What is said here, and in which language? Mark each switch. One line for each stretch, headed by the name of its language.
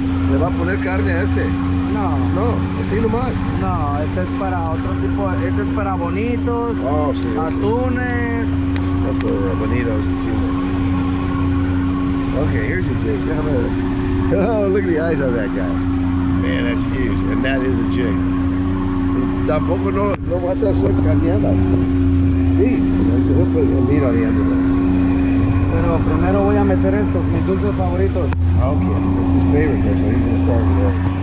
Spanish: ¿Le va a poner carne a este? No. No, así nomás. No, ese es para otro tipo, ese es para bonitos, Oh, sí. atunes.
English: That's for bonitos and tuna. Okay, here's a jig. Oh, look at the eyes on that guy. Man, that's huge. And that is a jig.
Spanish: Tampoco no vas a hacer cañada. Sí,
English: he'll put meat on the end of it.
Spanish: Pero primero voy a meter estos, mis dulces favoritos.
English: Okay, that's his favorite there, so he's going to start with that.